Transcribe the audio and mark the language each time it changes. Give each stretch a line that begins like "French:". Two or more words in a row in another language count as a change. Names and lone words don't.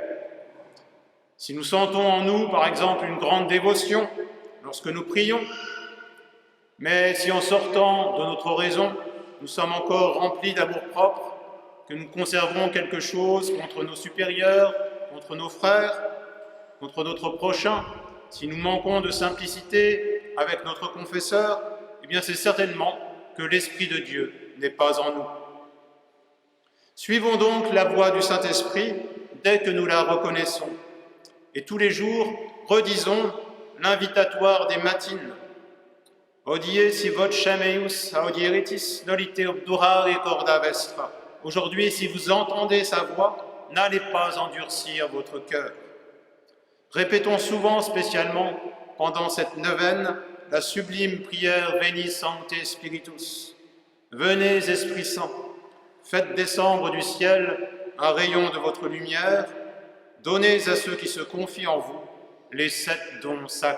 French: Si nous sentons en nous, par exemple, une grande dévotion lorsque nous prions, mais si en sortant de notre raison, nous sommes encore remplis d'amour-propre, que nous conservons quelque chose contre nos supérieurs, contre nos frères, contre notre prochain, si nous manquons de simplicité avec notre confesseur, eh bien c'est certainement que l'Esprit de Dieu n'est pas en nous. Suivons donc la voie du Saint-Esprit dès que nous la reconnaissons. Et tous les jours, redisons l'invitatoire des matines.
Latin: Odie si vocem eius audieritis, nolite obdurare corda vestra.
French: Aujourd'hui, si vous entendez sa voix, n'allez pas endurcir votre cœur. Répétons souvent, spécialement pendant cette neuvaine, la sublime prière Veni Sancte Spiritus. Venez, Esprit Saint, faites descendre du ciel un rayon de votre lumière, donnez à ceux qui se confient en vous les 7 dons sacrés.